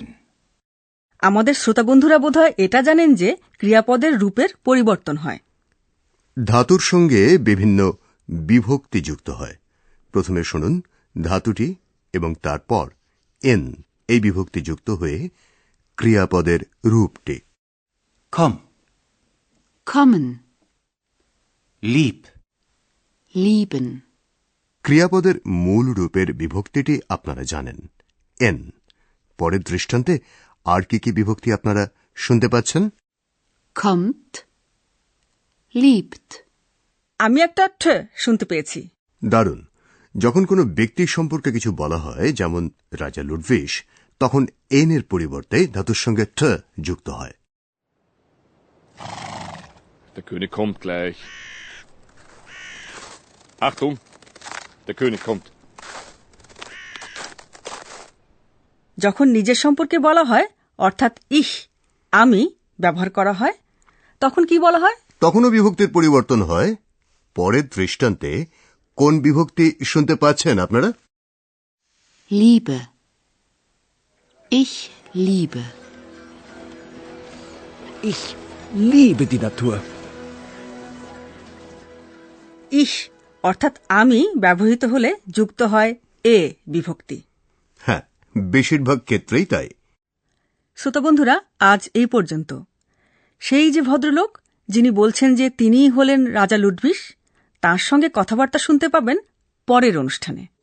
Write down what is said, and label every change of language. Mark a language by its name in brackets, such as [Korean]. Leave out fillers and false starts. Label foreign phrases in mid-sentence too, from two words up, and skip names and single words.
[Bangla] আমাদের শ্রোতাবন্ধুরা বোধহয় এটা জানেন যে ক্রিয়াপদের রূপের পরিবর্তন হয়। ধাতুর সঙ্গে বিভিন্ন বিভক্তি যুক্ত হয়। প্রথমে শুনুন ধাতুটি এবং তারপর এন এই বিভক্তি যুক্ত হয়ে ক্রিয়াপদের রূপটি। [German] Komm. Kommen. Lieb. Lieben. [Bangla] ক্রিয়াপদের মূল রূপের বিভক্তিটি আপনারা জানেন, এন। পরের দৃষ্টান্তে আর কি কি বিভক্তি আপনারা শুনতে পাচ্ছেন? [German] Kommt. Liebt. [Bangla] আমি একটা ঠ শুনতে পেয়েছি। দারুণ। যখন কোনো ব্যক্তির সম্পর্কে কিছু বলা হয়, যেমন রাজা লুডভিস, তখন এন এর পরিবর্তে ধাতুর সঙ্গে ঠ যুক্ত হয়। [German] Der König kommt gleich. Achtung, der König kommt. [Bangla] যখন নিজের সম্পর্কে বলা হয়, অর্থাৎ ইহ, আমি ব্যবহার করা হয়, তখন কি বলা হয়? তখনও বিভক্তির পরিবর্তন হয়। পরের দৃষ্টান্তে কোন বিভক্তি শুনতে পাচ্ছেন আপনারা? [German] Liebe. Ich liebe. Ich liebe die Natur. [Bangla] ইহ অর্থাৎ আমি ব্যবহৃত হলে যুক্ত হয় এ বিভক্তি। হ্যাঁ, বেশিরভাগ ক্ষেত্রেই তাই। শ্রোতাবন্ধুরা, আজ এই পর্যন্ত। সেই যে ভদ্রলোক যিনি বলছেন যে তিনিই হলেন রাজা লুডভিস, তার সঙ্গে কথাবার্তা শুনতে পাবেন পরের অনুষ্ঠানে।